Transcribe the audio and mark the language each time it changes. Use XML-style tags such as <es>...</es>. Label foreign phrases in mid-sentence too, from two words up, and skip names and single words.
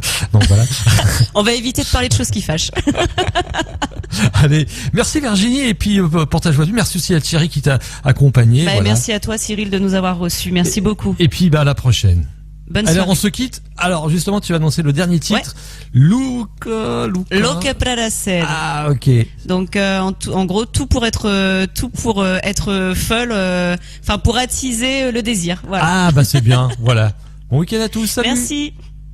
<fr>Donc voilà. On va éviter de parler de choses qui fâchent. Allez, merci Virginie et puis pour ta joie de vivre, merci aussi à Thierry qui t'a accompagné. Bah, voilà. Merci à toi Cyril de nous avoir reçus. Merci beaucoup. Et puis à la prochaine. Bonne Alors soirée. on se quitte. Alors justement, tu vas annoncer le dernier titre. Luca. Louca para ser. Ah, ok. Donc en gros tout pour être folle, enfin pour attiser le désir. Voilà. Ah bah c'est bien. Voilà. Bon week-end à tous. Salut. Merci.</fr>